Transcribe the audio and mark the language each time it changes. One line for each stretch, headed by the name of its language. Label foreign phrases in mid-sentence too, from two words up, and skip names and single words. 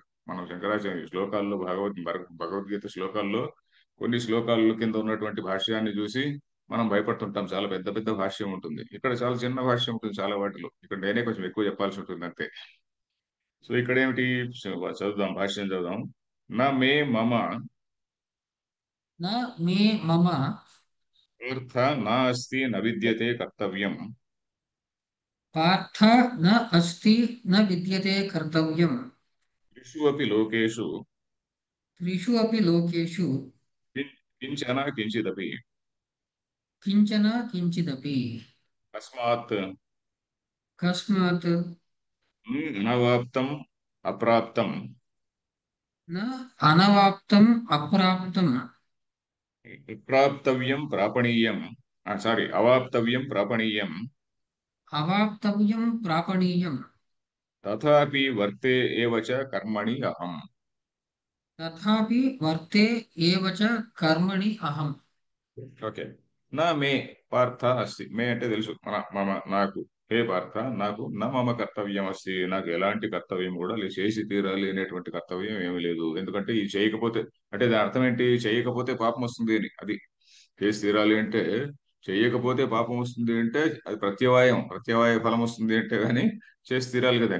Telugu: మనం శంకరాచార్య శ్లోకాల్లో, భగవద్గీత శ్లోకాల్లో కొన్ని శ్లోకాల కింద ఉన్నటువంటి భాష్యాన్ని చూసి మనం భయపడుతుంటాం. చాలా పెద్ద పెద్ద భాష్యం ఉంటుంది, ఇక్కడ చాలా చిన్న భాష్యం ఉంటుంది చాలా వాటిలో. ఇక్కడ నేనే కొంచెం ఎక్కువ చెప్పాల్సి ఉంటుంది అంతే. సో ఇక్కడ ఏమిటి, చదువుదాం, భాష్యం చదువుదాం.
Sanskrit: నా మే మమ न मे मम అర్థ నా అస్తి న విద్యతే కర్తవ్యం पार्थ न अस्ति न विद्यते कर्तव्यम् త్రిషు అపి లోకేషు त्रिषु अपि लोकेषु కించన కించిదపి किञ्चन किञ्चिदपि తస్మాత్ कस्मात् అనవాప్తం అప్రాప్తం न अनवाप्तम् अप्राप्तम् ప్రాప్తవ్యం ప్రాపణీయం, సారీ, అవాప్తవ్యం ప్రాపణీయం, अवाप्तव्यं प्रापणीयम् తథాపి వర్తే ఏవ చ కర్మణి అహం. तथापि वर्ते एव च कर्मणि अहम् ఓకే. నా మే పార్థ అస్తి.
Telugu: మే అంటే తెలుసు, మమ నాకు. హే పార్థ, నాకు
Sanskrit: నా మమ కర్తవ్యం అస్తి,
Telugu: నాకు ఎలాంటి కర్తవ్యం కూడా చేసి తీరాలి అనేటువంటి కర్తవ్యం ఏమీ లేదు. ఎందుకంటే ఇది చేయకపోతే, అంటే దాని అర్థం ఏంటి, చేయకపోతే పాపం వస్తుంది అని. అది చేసి తీరాలి అంటే, చేయకపోతే పాపం వస్తుంది అంటే అది ప్రత్యవాయ ఫలం వస్తుంది అంటే గాని చేసి తీరాలి కదా.